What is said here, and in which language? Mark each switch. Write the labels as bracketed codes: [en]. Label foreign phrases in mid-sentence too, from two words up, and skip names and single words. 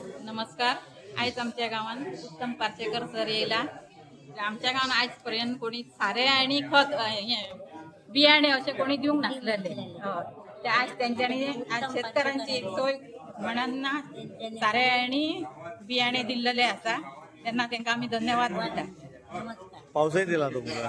[kok] नमस्कार. आयज आमच्या गावात उत्तम पार्सेकर सर येयला. आमच्या गावात आयज पर्यंत कोणी सारे आणि खत बियाणे असे कोणी दिवंक नासलेले. ते आज त्यांच्यानी आज शेतकऱ्यांची एक सोय म्हणून ना सारे आणि बियाणे दिलेले असा. त्यांना त्यांना आम्ही धन्यवाद म्हणता. पावसही दिला तुमका.